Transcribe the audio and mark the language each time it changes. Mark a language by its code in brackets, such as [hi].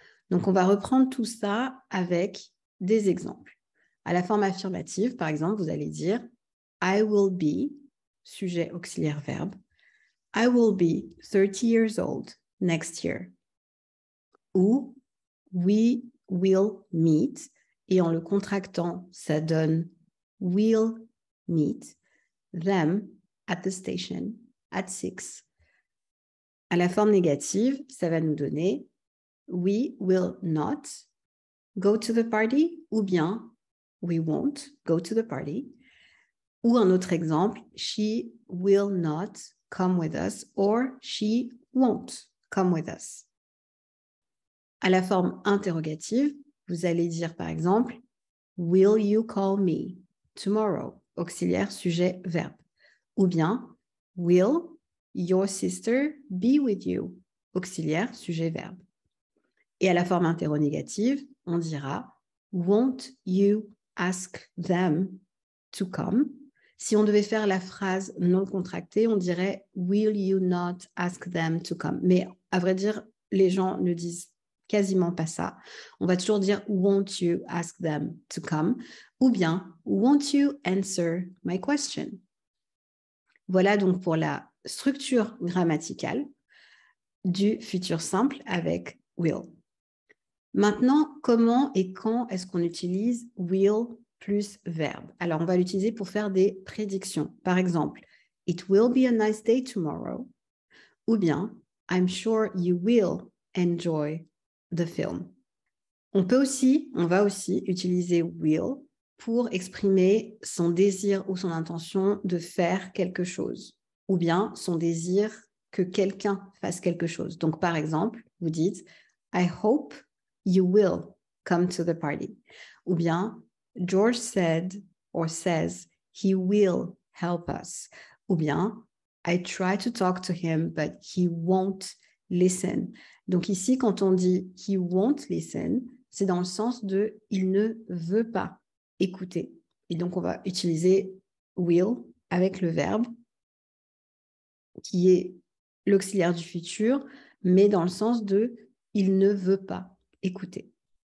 [fr] Donc, on va reprendre tout ça avec des exemples. À la forme affirmative, par exemple, vous allez dire [en] I will be, [fr] sujet, auxiliaire, verbe. [en] I will be 30 years old next year. [fr] Ou [en] we will meet, [fr] et en le contractant, ça donne [en] will meet them at the station at 6. [fr] À la forme négative, ça va nous donner [en] we will not go to the party [fr] ou bien [en] we won't go to the party. [fr] Ou un autre exemple, [en] she will not come with us or she won't come with us. [fr] À la forme interrogative, vous allez dire par exemple [en] will you call me tomorrow? [fr] Auxiliaire, sujet, verbe. Ou bien [en] will your sister be with you? [fr] Auxiliaire, sujet, verbe. Et à la forme interrogative, on dira [en] won't you ask them to come? [fr] Si on devait faire la phrase non contractée, on dirait [en] will you not ask them to come? [fr] Mais à vrai dire, les gens ne disent quasiment pas ça. On va toujours dire [en] won't you ask them to come? [fr] Ou bien [en] won't you answer my question? [fr] Voilà donc pour la structure grammaticale du futur simple avec will. Maintenant, comment et quand est-ce qu'on utilise will plus verbe? Alors, on va l'utiliser pour faire des prédictions. Par exemple, [en] it will be a nice day tomorrow. [fr] Ou bien, [en] I'm sure you will enjoy the film. [fr] On va aussi utiliser will pour exprimer son désir ou son intention de faire quelque chose. ou bien son désir que quelqu'un fasse quelque chose. Donc, par exemple, vous dites [en] « I hope you will come to the party ». [fr] Ou bien [en] « George said or says he will help us ». [fr] Ou bien [en] « I try to talk to him, but he won't listen ». [fr] Donc ici, quand on dit « [en] he won't listen [fr] », c'est dans le sens de « il ne veut pas écouter ». Et donc, on va utiliser « will » avec le verbe qui est l'auxiliaire du futur, mais dans le sens de « il ne veut pas écouter ».